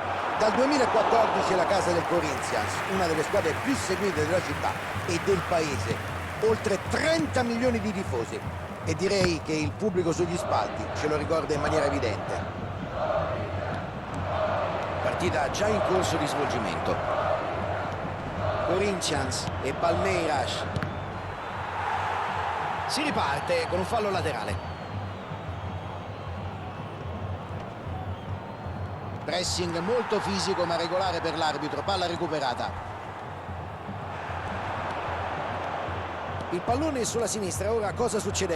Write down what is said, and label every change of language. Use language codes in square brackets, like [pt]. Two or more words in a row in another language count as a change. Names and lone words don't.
[it] Dal 2014 è la casa del Corinthians, una delle squadre più seguite della città e del paese. Oltre 30 milioni di tifosi. E direi che il pubblico sugli spalti ce lo ricorda in maniera evidente. Partita già in corso di svolgimento. Corinthians e Palmeiras. Si riparte con un fallo laterale. Pressing molto fisico ma regolare per l'arbitro, palla recuperata. Il pallone è sulla sinistra, ora cosa succederà?